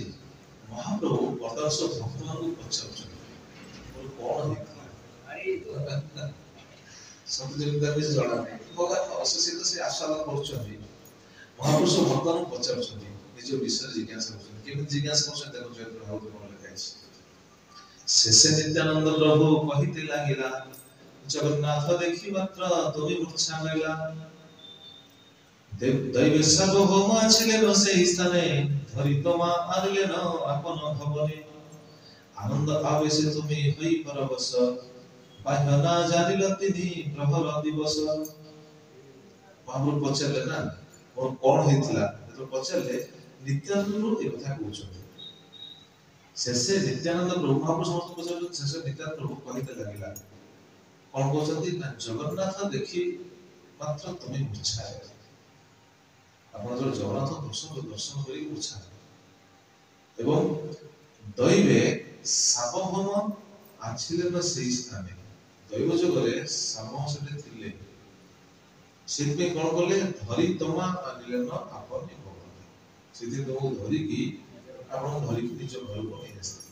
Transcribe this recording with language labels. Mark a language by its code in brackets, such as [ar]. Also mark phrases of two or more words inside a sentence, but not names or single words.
[or] ମହାପ୍ରଭୁ ବର୍ତ୍ତମାନ ସବୁ ଭକ୍ତମାନଙ୍କୁ ପଚାରୁଛନ୍ତି କଣ ହେଇଥିଲା ସବୁ ଯେମିତି କିଛି ଜଣା ନାହିଁ ଭଗବାନ ଅଶେଷିତ ସେ ଆସ୍ୱାଦନ କରୁଛନ୍ତି। ମହାପ୍ରଭୁ ସବୁ ଭକ୍ତମାନଙ୍କୁ ପଚାରୁଛନ୍ତି ନିଜ ବିଷୟରେ ଜିଜ୍ଞାସା କରୁଛନ୍ତି କେମିତି ଜିଜ୍ଞାସା କରୁଛନ୍ତି ତାକୁ ଚୈତନ୍ୟ ଭାଗବତ କଣ ଲେଖା ହେଇଛି। [bn] শেষে নিত্যানন্দ প্রভু কহিতে লাগিলা জগন্নাথ দেখি মাত্র তুমে মূর্ছা মিলিলা দৈবের সার্বভৌম ছিলেন সেই স্থানে ধরিত মা আনলেন আপন ভবনে আনন্দ আবেশে তুমি হই পরবশ বাহ্য না জানিল তিনি প্রহর দিবস। [or] ମହାପ୍ରଭୁ ପଚାରଲେ ନା ଓର কଣ ହେଇଥିଲା ଯେତେବେଳେ ପଚାରିଲେ ନିତ୍ୟାନନ୍ଦରୁ ଏ କଥା କହୁଛନ୍ତି। ଶେଷେ ନିତ୍ୟାନନ୍ଦ ପ୍ରଭୁ ମହାପ୍ରଭୁ ସମସ୍ତଙ୍କୁ ପଚାରୁଛନ୍ତି ଶେଷେ ନିତ୍ୟାନନ୍ଦ ପ୍ରଭୁ [bn] কহিতে লাগিলা [or] କଣ କହୁଛନ୍ତି ନା ଜଗନ୍ନାଥ ଦେଖି ମାତ୍ର ତୁମେ ମୂର୍ଚ୍ଛା ହେଲ। ଆପଣ ଯେତେବେଳେ ଜଗନ୍ନାଥ ଦର୍ଶନ କରି ମୂର୍ଚ୍ଛା ଏବଂ [bn] দৈবে সার্বভৌম আছিলেন সেই স্থানে [or] ଦୈବ ଯୋଗରେ ସାର୍ବଭୌମ ସେଠି ଥିଲେ ସେଥିପାଇଁ କଣ କଲେ [bn] ধরি তমা আনিলেন [or] ଆପଣ ସେଥିପାଇଁ ତମକୁ ଧରିକି ଆପଣ ଧରିକି ନିଜ ଘରକୁ ନେଇ ଆସିଥିଲେ।